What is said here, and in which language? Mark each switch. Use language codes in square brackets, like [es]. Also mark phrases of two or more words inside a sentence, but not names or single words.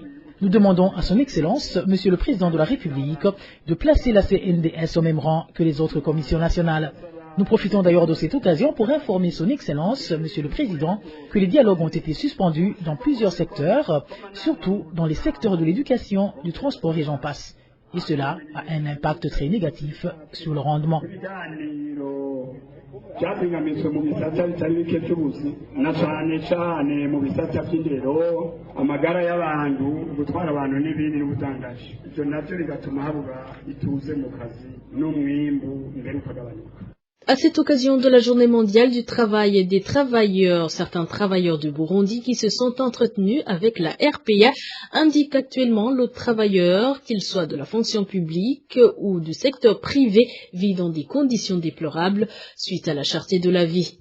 [fr] Nous demandons à son Excellence, Monsieur le Président de la République, de placer la CNDS au même rang que les autres commissions nationales. Nous profitons d'ailleurs de cette occasion pour informer son Excellence, Monsieur le Président, que les dialogues ont été suspendus dans plusieurs secteurs, surtout dans les secteurs de l'éducation, du transport et j'en passe. Et cela a un impact très négatif sur le rendement. [rn] byapingamitswe mu bisata bitari bike by'ubuzi na cyane cyane mu bisata by'indero amagara y'abantu gutwara abantu n'ibindi n'ubudandaji ibyo navyo bigatuma habura ituze mu kazi n'umwimbu mbere ukagabanuka. [fr] À cette occasion de la Journée mondiale du travail et des travailleurs, certains travailleurs du Burundi qui se sont entretenus avec la RPA indiquent actuellement le travailleur, qu'il soit de la fonction publique ou du secteur privé, vit dans des conditions déplorables suite à la cherté de la vie.